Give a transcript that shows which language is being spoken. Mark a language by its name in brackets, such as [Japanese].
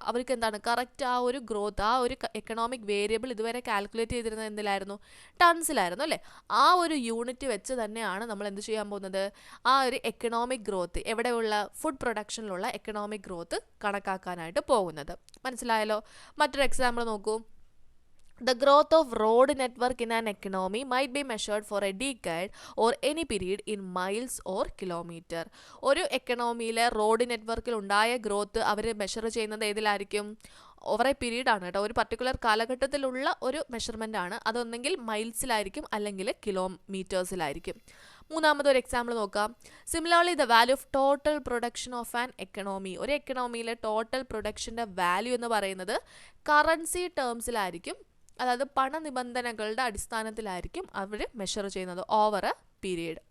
[Malayalam] അവർക്ക് എന്താണ്, കറക്റ്റ് ആ ഒരു ഗ്രോത്ത്, ആ ഒരു എക്കണോമിക് വേരിയബിൾ ഇതുവരെ കാൽക്കുലേറ്റ് ചെയ്തിരുന്നത് എന്തിലായിരുന്നു, ടൺസിലായിരുന്നു അല്ലേ. ആ ഒരു യൂണിറ്റ് വെച്ച് തന്നെയാണ് നമ്മൾ എന്ത് ചെയ്യാൻ പോകുന്നത്, ആ ഒരു economic growth, എവിടെയുള്ള food പ്രൊഡക്ഷനിലുള്ള economic growth കണക്കാക്കാനായിട്ട് പോകുന്നത്. മനസ്സിലായല്ലോ? മറ്റൊരു എക്സാമ്പിൾ നോക്കൂ. [English] The growth of road network in an economy might be measured for a decade or any period in miles or kilometer. [Malayalam] ഒരു എക്കണോമിയിലെ റോഡ് നെറ്റ്വർക്കിൽ ഉണ്ടായ ഗ്രോത്ത് അവർ മെഷർ ചെയ്യുന്നത് ഏതിലായിരിക്കും, [English] over a period [Malayalam] ആണ് കേട്ടോ, ഒരു പർട്ടിക്കുലർ കാലഘട്ടത്തിലുള്ള ഒരു മെഷർമെൻ്റ് ആണ്. അതൊന്നെങ്കിൽ മൈൽസിലായിരിക്കും അല്ലെങ്കിൽ കിലോമീറ്റേഴ്സിലായിരിക്കും. മൂന്നാമതൊരു എക്സാമ്പിൾ നോക്കാം. [English] similarly the value of total production of an economy, [Malayalam] ഒരു എക്കണോമിയിലെ ടോട്ടൽ പ്രൊഡക്ഷൻ്റെ വാല്യൂ എന്ന് പറയുന്നത് കറൻസി ടേംസിലായിരിക്കും, അതായത് പണനിബന്ധനകളുടെ അടിസ്ഥാനത്തിലായിരിക്കും അവർ മെഷർ ചെയ്യുന്നത് [English] Over a period.